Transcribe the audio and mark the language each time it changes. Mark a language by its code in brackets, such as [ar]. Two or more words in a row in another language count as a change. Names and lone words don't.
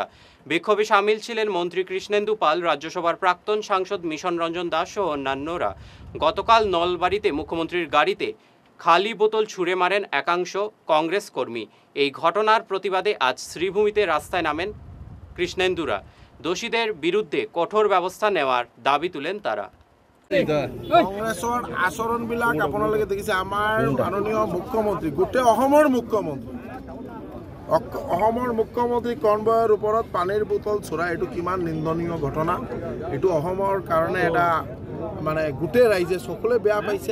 [bn] বিক্ষোভে সামিল ছিলেন মন্ত্রী কৃষ্ণেন্দু পাল, রাজ্যসভার প্রাক্তন সাংসদ মিশন রঞ্জন দাস সহ অন্যান্যরা। গতকাল নলবাড়িতে মুখ্যমন্ত্রীর গাড়িতে খালি বোতল ছুঁড়ে মারেন একাংশ কংগ্রেস কর্মী। এই ঘটনার প্রতিবাদে আজ শ্রীভূমিতে রাস্তায় নামেন কৃষ্ণেন্দুরা। দোষীদের বিরুদ্ধে কঠোর ব্যবস্থা নেওয়ার দাবি তুলেন তারা। [as] কংগ্ৰেছৰ আচৰণবিলাক আপোনালোকে দেখিছে। আমাৰ মাননীয় মুখ্যমন্ত্ৰী, গোটেই অসমৰ মুখ্যমন্ত্ৰী কনভয়ৰ ওপৰত পানীৰ বোতল চোৰা, এইটো কিমান নিন্দনীয় ঘটনা। এইটো অসমৰ কাৰণে এটা মানে গোটেই ৰাইজে সকলোৱে বেয়া পাইছে।